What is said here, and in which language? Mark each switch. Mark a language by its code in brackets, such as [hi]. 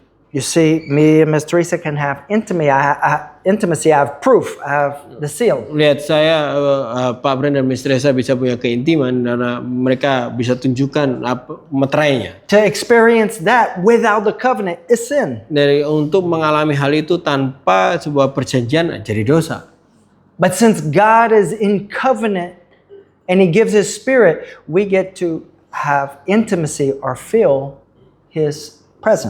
[en] You see, me and Miss Teresa can have intimacy. I have proof. I have the seal. [id] Lihat saya, Pak Bren dan Miss Teresa bisa punya keintiman karena mereka bisa tunjukkan meterainya. [en] To experience that without the covenant is sin. [id] Dari untuk mengalami hal itu tanpa sebuah perjanjian jadi dosa. [en] But since God is in covenant and He gives His Spirit, we get to have intimacy or feel His presence.